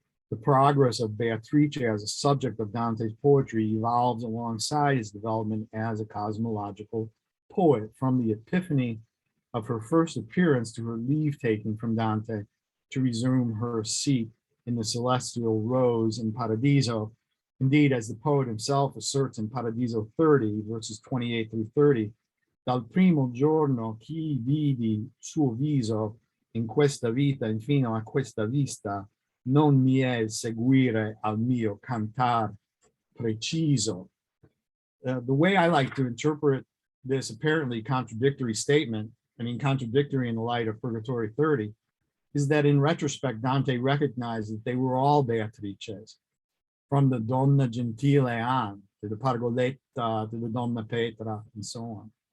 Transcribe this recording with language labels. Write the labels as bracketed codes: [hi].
[en] The progress of Beatrice as a subject of Dante's poetry evolves alongside his development as a cosmological poet, from the epiphany of her first appearance to her leave-taking from Dante to resume her seat in the celestial rose in Paradiso. Indeed, as the poet himself asserts in Paradiso 30, verses 28 through 30, [it] dal primo giorno chi vidi suo viso in questa vita infino a questa vista, non mi è seguire al mio cantar preciso. [en] The way I like to interpret this apparently contradictory statement, contradictory in the light of Purgatory 30, is that in retrospect, Dante recognized that they were all Beatrices, from the Donna Gentile on, to the Pargoletta, to the Donna Petra, and so on.